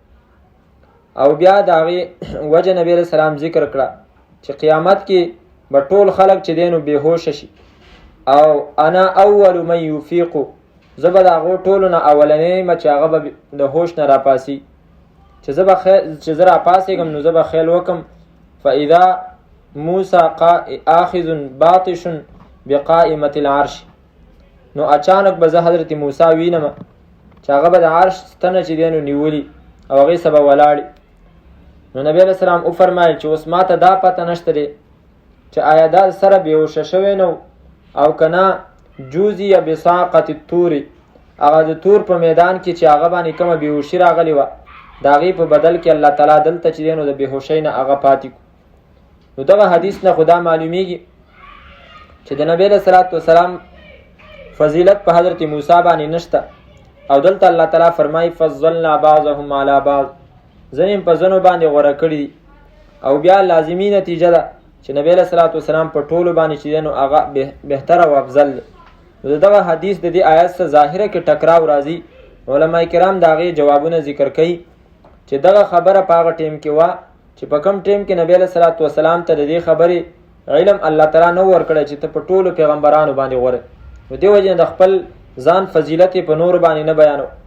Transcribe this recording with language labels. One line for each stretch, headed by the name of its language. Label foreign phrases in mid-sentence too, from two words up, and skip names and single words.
Pashto: او بیا د هغې وجه نبی
Arabic: علیه السلام
Pashto: ذکر کړه چې قیامت کې به ټول خلک چې دی نو بېهوشه شي، او
Arabic: انا اول من یفیقو،
Pashto: زه به د هغو ټولو نه اولنی یم چې هغه به د هوش نه راپاسي، چې زه راپاسېږم نو زه به خیل وکم.
Arabic: فاذا موسی آخذ باطش بقائمة العرش،
Pashto: نو اچانک به زه حضرت موسی وینم چې هغه به د عرش ستنه چې دی نو نیولي او هغې څه به ولاړي. نو نبی
Arabic: علیه السلام
Pashto: وفرمایل چې اوس ما ته دا پته نشته دی چې آیا دا سره بېهوشه شوی نو او که نه
Arabic: جوزي بساقة الطور،
Pashto: هغه د تور په میدان کې چې هغه باندې کومه بېهوشي راغلې وه د هغې په بدل کې الله تعالی دلته چې دی نو د بېهوشۍ نه هغه پاتې کړو. نو دغه حدیث نه خو دا معلومیږي چې د نبی
Arabic: علیه الصلاة والسلام
Pashto: فضیلت په حضرت موسی باندې نشته. او دلته الله تعالی فرمایي
Arabic: فضلنا بعضهم علی بعض،
Pashto: ځینې په ځینو باندې غوره کړي دي. او بیا لازمي نتیجه ده چې نبی
Arabic: علیه الصلاة والسلام
Pashto: په ټولو باندې چې دی نو هغه بهتره او افضل دی. نو دغه حدیث د دې آیت سره ظاهره کې ټکراو راځي. علما کرام د هغې جوابونه ذکر کوي چې دغه خبره په هغه ټیم کې وه چې په کوم ټیم کې نبی
Arabic: علیه الصلاة والسلام
Pashto: ته د دې خبرې علم الله تعالی نه ورکړی چې ته په ټولو پیغمبرانو باندې غوره، نو دې وجې د خپل ځان فضیلت په نور باندې نه بیانو.